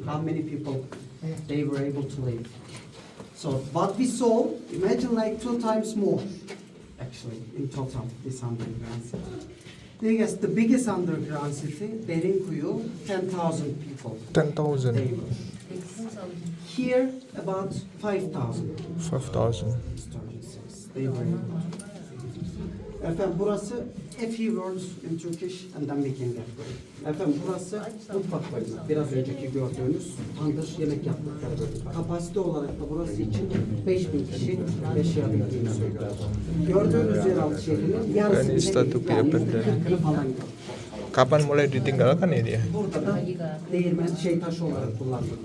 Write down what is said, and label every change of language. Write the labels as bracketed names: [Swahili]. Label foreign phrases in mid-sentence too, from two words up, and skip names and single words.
[English] How many people they were able to live? So what we saw, imagine like 2 times more, actually, in total, this underground city. I guess the biggest underground city, Derinkuyu, 10,000 people. 10,000. They were. Here, about 5,000. 5,000. They were. [Turkish] Efendim burası [English] a few words in Turkish and then we can get going. [Turkish] Efendim burası mutfak bölümü. Biraz önceki gördüğünüz tandır yemek yaptıkları bölüm. Kapasite olarak da burası için 5.000 kişi yaşayabildiğini söylüyor. Gördüğünüz yeraltı şehrinin yarısı [Indonesian] Ini status [Turkish] yani Piapen. %40'ını falan yok. [Indonesian] Kapan mulai ditinggalkan ya dia? [Turkish] Burada da değirmen taşı olarak kullanılıyor.